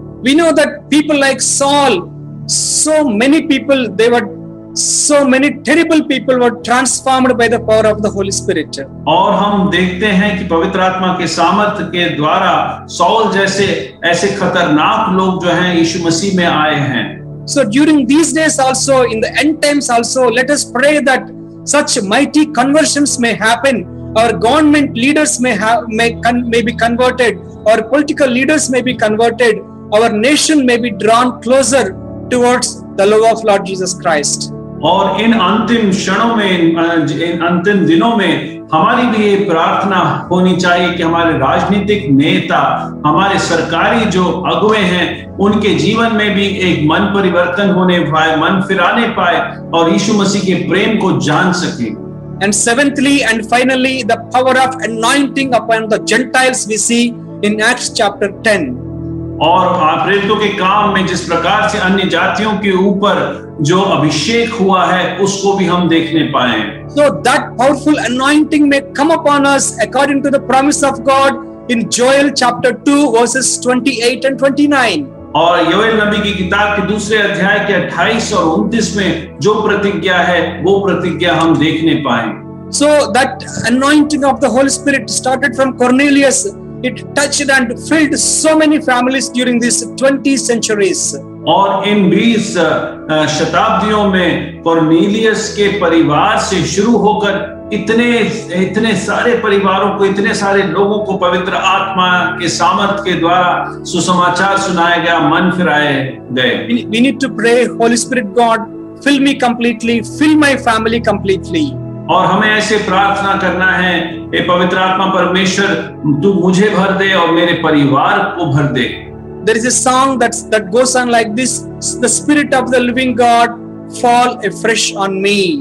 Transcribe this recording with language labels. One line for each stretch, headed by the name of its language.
English: We know that people like Saul, so many people, so many terrible people were transformed by the power of the Holy Spirit.
Hindi: और हम देखते हैं कि पवित्र आत्मा के सामर्थ्य के द्वारा सौल जैसे ऐसे खतरनाक लोग जो हैं यीशु मसीह में आए हैं।
English: So during these days also, in the end times also, let us pray that such mighty conversions may happen. Our government leaders may be converted, our political leaders may be converted, our nation may be drawn closer towards the love of Lord Jesus Christ.
Hindi: और इन अंतिम क्षणों में, इन अंतिम दिनों में हमारी भी ये प्रार्थना होनी चाहिए कि हमारे राजनीतिक नेता, हमारे सरकारी जो अगुवे हैं, उनके जीवन में भी एक मन परिवर्तन होने पाए, मन फिराने पाए और यीशु मसीह के प्रेम को जान सके।
English: And seventhly and finally, the power of anointing upon the Gentiles we see in Acts chapter 10.
Hindi: और प्रेरितों के काम में जिस प्रकार से अन्य जातियों के ऊपर जो अभिषेक हुआ है, उसको भी हम देखने पाए।
English: So that powerful anointing may come upon us according to the promise of God in Joel chapter 2 verses 28 and 29.
Hindi: और योएल नबी की किताब के दूसरे अध्याय के 28 और 29 में जो प्रतिज्ञा है, वो प्रतिज्ञा हम देखने पाए।
English: So that anointing of the Holy Spirit started from Cornelius. It touched and filled so many families during these 20 centuries.
Hindi: और इन 20 शताब्दियों में कॉर्नेलियस के परिवार से शुरू होकर इतने सारे परिवारों को, इतने सारे लोगों को पवित्र आत्मा के सामर्थ्य के द्वारा सुसमाचार सुनाया गया, मन फिराए गए।
English: We need to pray, Holy Spirit God, fill me completely, fill my family completely.
Hindi: और हमें ऐसे प्रार्थना करना है, हे पवित्र आत्मा परमेश्वर, तू मुझे भर दे और मेरे परिवार को भर दे।
English: There is a song that goes on like this: the Spirit of the Living God fall afresh on me.